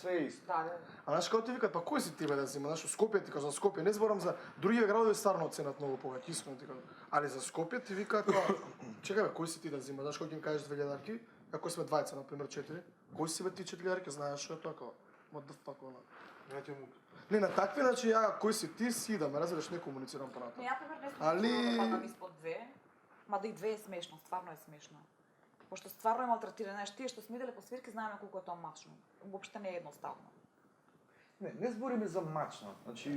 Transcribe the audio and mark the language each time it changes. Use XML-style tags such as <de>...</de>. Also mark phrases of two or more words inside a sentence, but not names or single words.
<mk>све исто. Да, да. А знаеш како ти викаат, па кој си ти бе да взима? Знаеш, Скопје ти кажам, Скопје, не зборам за другите градови стварно ценат многу повеќе, искрено ти кажам. Али за Скопје ти викаат, па, чекај бе, кој си ти да взима? Знаеш кога ќе им кажеш 2000-арки, ако сме двајца, на пример 4, кој си бе ти 4000-арки, знаеш што е тоа како?</mk> <en>What the fuck,</en> <mk>она. Не ти му. Не, на такви, значи, ја, кој си ти си да ме разбереш, не комуницирам Не, понатаму. ја пример не сум Али- да падам испод 2, мада и 2 е смешно, стварно е смешно. Пошто стварно е малтретиране, знаеш, тие што сме иделе по свирки знаеме колку е тоа мачно. Уопште не е едноставно. Не збориме за мачно. Значи,</mk>